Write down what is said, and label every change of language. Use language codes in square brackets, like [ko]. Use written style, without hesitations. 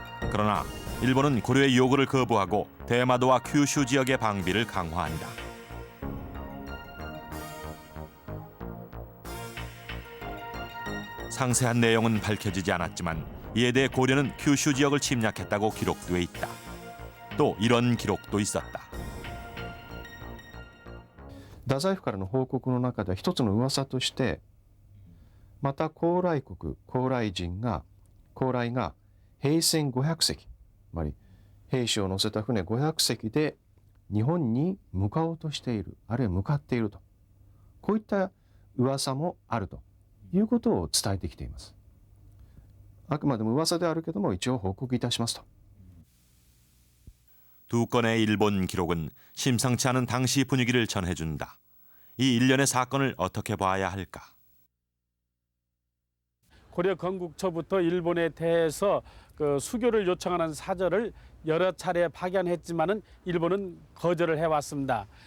[ko] 그러나 일본은 고려의 요구를 거부하고 대마도와 큐슈 지역의 방비를 강화한다. 상세한 내용은 밝혀지지 않았지만 이에 대해 고려는 큐슈 지역을 침략했다고 기록돼 있다. 또 이런 기록도 있었다. [ja] 太宰府からの報告の中では一つの噂として、また高麗国高麗が兵船500隻、つまり兵士を乗せた船500隻で日本に向かおうとしている、あるいは向かっていると、こういった噂もあるということを伝えてきています。あくまでも噂であるけども一応報告いたしますと。 [ko] 두 건의 일본 기록은 심상치 않은 당시 분위기를 전해준다. 이 일련의 사건을 어떻게 봐야 할까? 고려 건국초부터 일본에 대해서 그 수교를 요청하는 사절을 여러 차례 파견했지만은 일본은 거절을 해왔습니다.